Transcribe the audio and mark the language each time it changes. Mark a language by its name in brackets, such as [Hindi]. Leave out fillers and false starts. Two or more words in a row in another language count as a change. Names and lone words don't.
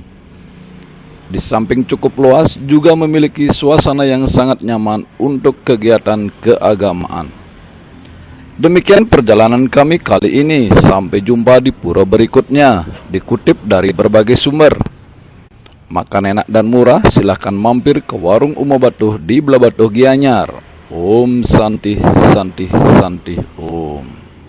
[Indonesian] Di samping cukup luas, juga memiliki suasana yang sangat nyaman untuk kegiatan keagamaan. Demikian perjalanan kami kali ini. Sampai jumpa di pura berikutnya. Dikutip dari berbagai sumber. Makan enak dan murah, silahkan mampir ke Warung Umo Batuh di Blabatuh Gianyar. [Sanskrit] Om Santi Santi Santi Om.